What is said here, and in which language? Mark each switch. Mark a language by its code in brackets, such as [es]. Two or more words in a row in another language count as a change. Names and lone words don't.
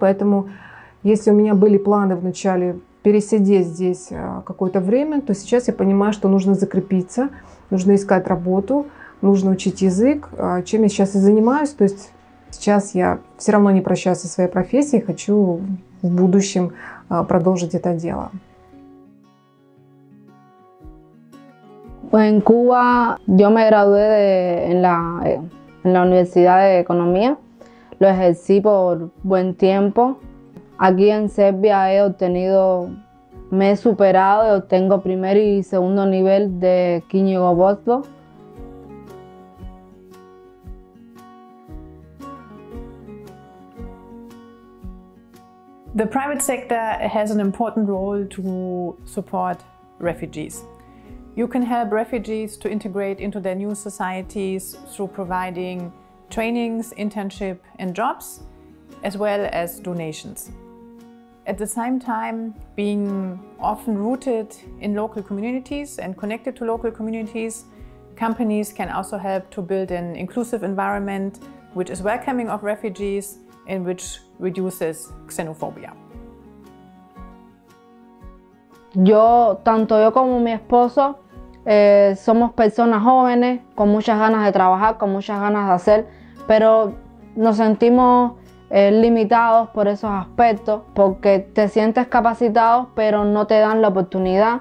[ru] Поэтому, если у меня были планы вначале пересидеть здесь какое-то время, то сейчас я понимаю, что нужно закрепиться, нужно искать работу, нужно учить язык, чем я сейчас и занимаюсь. То есть сейчас я все равно не прощаюсь со своей профессией, хочу в будущем продолжить это дело. [es] En Cuba yo me gradué en la Universidad de Economía, lo ejercí por buen tiempo. Aquí en Serbia me he superado y obtengo primer y segundo nivel de knjigovodstvo. [en] The private sector has an important role to support refugees. You can help refugees to integrate into their new societies through providing trainings, internship and jobs, as well as donations. At the same time, being often rooted in local communities and connected to local communities, companies can also help to build an inclusive environment which is welcoming of refugees and which reduces xenophobia. [es] Tanto yo como mi esposo, somos personas jóvenes, con muchas ganas de trabajar, con muchas ganas de hacer, pero nos sentimos limitados por esos aspectos, porque te sientes capacitado, pero no te dan la oportunidad.